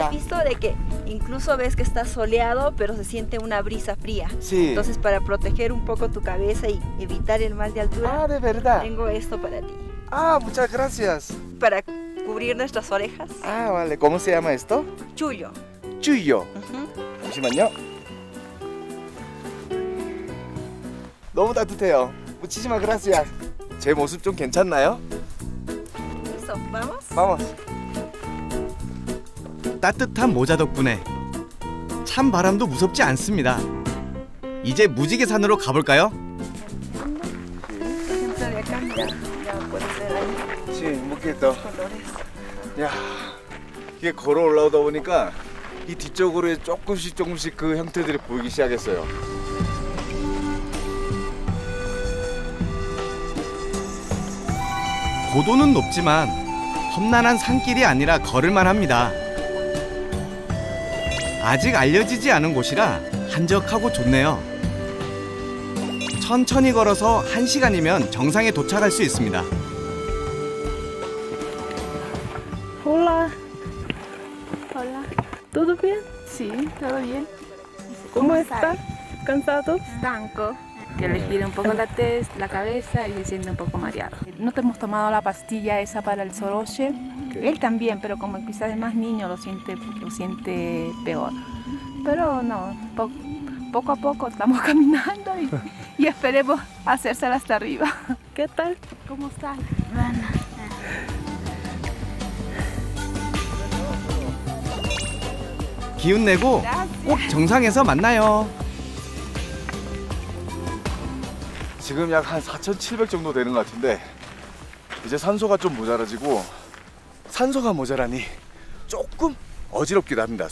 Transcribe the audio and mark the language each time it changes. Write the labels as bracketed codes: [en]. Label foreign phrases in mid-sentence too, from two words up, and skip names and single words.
[es] has visto de que incluso ves que está soleado, pero se siente una brisa fría. Sí. Entonces, para proteger un poco tu cabeza y evitar el mal de altura, Ah, de verdad. tengo esto para ti. Ah, muchas gracias. Para cubrir nuestras orejas. Ah, vale. ¿Cómo se llama esto? Chullo. [ko] 쭈요. [es] Ujú. [ko] 잠시만요. 너무 따뜻해요. [es] Muchísimas gracias. [ko] 제 모습 좀 괜찮나요? [es] Listo, ¿vamos? Vamos. [ko] 따뜻한 모자 덕분에 찬 바람도 무섭지 않습니다. 이제 무지개산으로 가볼까요? [es] Ejemplo de acá, mira, ya puedes ver ahí Sí, un poquito. colores. [ko] 야, 이게 걸어 올라오다 보니까 이 뒤쪽으로 조금씩 그 형태들이 보이기 시작했어요. 고도는 높지만 험난한 산길이 아니라 걸을만 합니다. 아직 알려지지 않은 곳이라 한적하고 좋네요. 천천히 걸어서 1시간이면 정상에 도착할 수 있습니다. [es] Hola. Hola. ¿Todo bien? Sí, todo bien. ¿Cómo está? ¿Cansado? Estanco, que le gira un poco la cabeza y se siente un poco mareado. No te hemos tomado la pastilla esa para el soroche. Él también, pero como quizás es más niño lo siente peor. Pero no, poco a poco estamos caminando y esperemos hacérsela hasta arriba. ¿Qué tal? ¿Cómo estás? [ko] 기운 내고 꼭 정상에서 만나요. 지금 약 한 4,700 정도 되는 것 같은데 이제 산소가 좀 모자라지고 산소가 모자라니 조금 어지럽기도 합니다.